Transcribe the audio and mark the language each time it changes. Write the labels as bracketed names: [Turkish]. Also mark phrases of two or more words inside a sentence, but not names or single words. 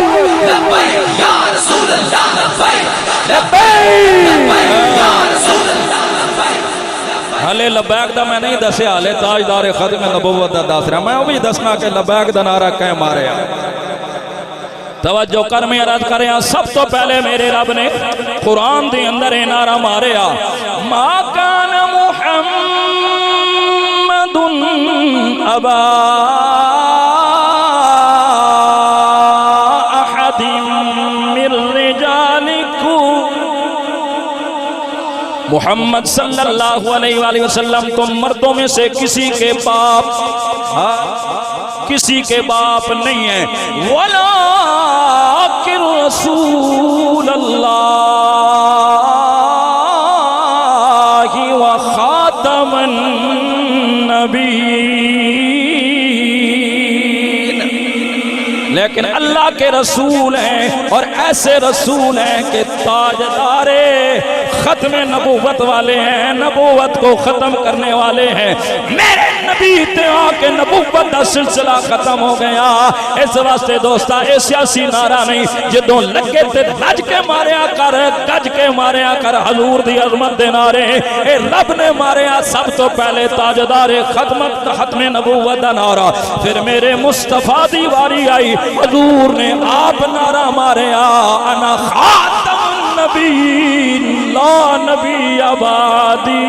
[Arabic] لبیک یا رسول اللہ لبیک लब्बैक یا رسول اللہ لبیک [Punjabi] لبیک دا میں نہیں دسیا لے تاجدار ختم نبوت دا دس رہا میں وہ بھی دسنا کہ لبیک دا نعرہ کہیں مارے توجہ کر میں عرض کریں سب تو پہلے میرے رب نے قرآن دے اندر نعرہ مارے [Arabic] ما کان محمد ابا احد من رجالکم [Urdu] محمد صلی اللہ علیہ وآلہ وسلم تم مردوں میں سے کسی کے باپ نہیں ہیں [Arabic] وَلَٰكِن رَسُولَ اللَّهِ وَخَاتَمَ النَّبِيِّينَ [Urdu] لیکن اللہ کے رسول ہیں اور ایسے رسول ہیں کہ تاجدار ختم نبوت والے ہیں نبوت کو ختم کرنے والے ہیں میرے نبی تے [Punjabi] آکے نبوت دا سلسلہ ختم ہو گیا اس واسطے دوستا اے سیاسی نعرہ نہیں جدوں لگے تے لج کے ماریا کر گج کے ماریا کر حضور دی عظمت دے نعرے اے رب نے ماریا سب تو پہلے تاجدار ختم نبوت دا نعرہ پھر میرے مصطفیٰ دی واری آئی حضور نے آپ نعرہ ماریا [Arabic] انا خاتم النبیین لا نبی آبادی